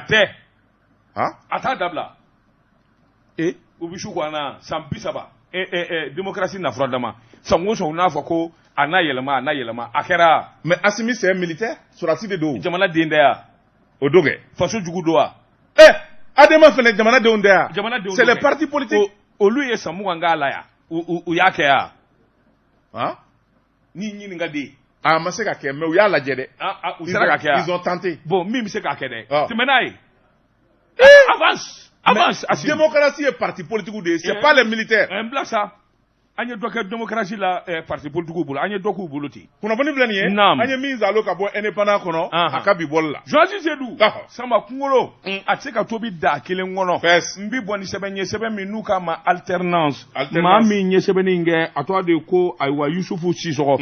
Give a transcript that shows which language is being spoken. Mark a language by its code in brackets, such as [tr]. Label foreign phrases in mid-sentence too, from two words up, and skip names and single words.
[bm] a tɛ a t'a dabila u bɛ su ko an na san 30 démocratie na fura dama sango so n'a fɔ ko a n'a yɛlɛma a kɛra. [fr] mais Assimi c'est un militaire [bm] surasi de don. jamana den dɛ ya. o don kɛ. faso jugu don wa. Adama fɛnɛ jamana denw tɛ ya. jamana denw [fr] c'est les partis politiques. [bm] olu ye san 20 k'a la ya u y'a kɛ ya. ni ɲininka de. a ma se ka kɛ mais u y'a lajɛ dɛ. u sera ka kɛ ya. [fr] ils ont tenté. [bm] bon min bɛ se k'a kɛ dɛ. tɛmɛ n'a ye. avance. [fr] démocratie ye parti politique [bm] de ye [fr] c'est pas les militaires. [bm] n bila sa an ye dɔ kɛ démocratie la [fr] parti politique [bm] bolo an ye dɔ k'u bolo ten. kunnafoni filɛ nin ye. naam. an ye min zalo ka bɔ indépendant kɔnɔ. a ka bi bɔli la. Joasi Seydou. Samba kunkolo. a tɛ se ka tobi da kelen kɔnɔ. n bi bɔ ni sɛbɛn ye sɛbɛn min n'u k'a ma alternance. maa min ye sɛbɛnni in kɛ a tɔgɔ de ko ayiwa Yusufu Sisɔgɔ.